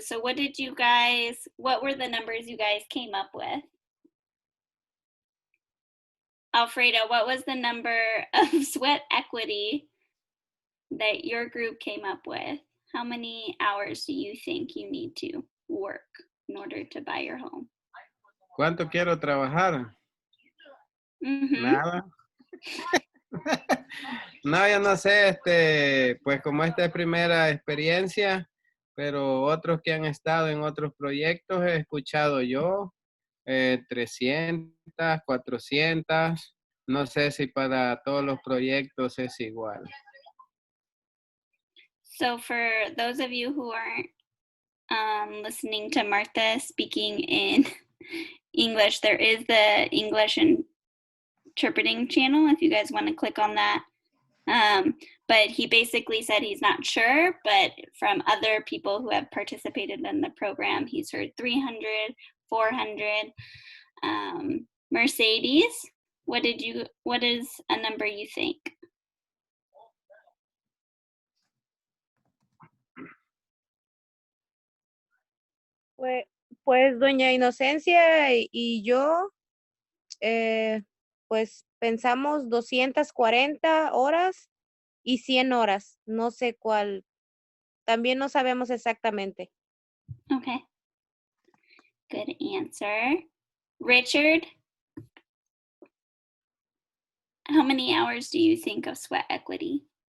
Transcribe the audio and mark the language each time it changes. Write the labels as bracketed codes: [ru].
[en] So what were the numbers you guys came up with? Alfredo, what was the number of sweat equity that your group came up with? How many hours do you think you need to work in order to buy your home? [es] ¿Cuánto quiero trabajar? Nada. No, yo no sé, pues como esta es primera experiencia, pero otros que han estado en otros proyectos he escuchado yo 300, 400. No sé si para todos los proyectos es igual. [en] So for those of you who aren't listening to Martha speaking in English, there is the English interpreting channel if you guys want to click on that. But he basically said he's not sure, but from other people who have participated in the program, he's heard 300, 400. Mercedes, what is a number you think? [es] Pues doña Inocencia y yo, pues pensamos 240 horas y 100 horas. No sé cuál. También no sabemos exactamente. [en] Okay. Good answer. Richard, how many hours do you think of sweat equity?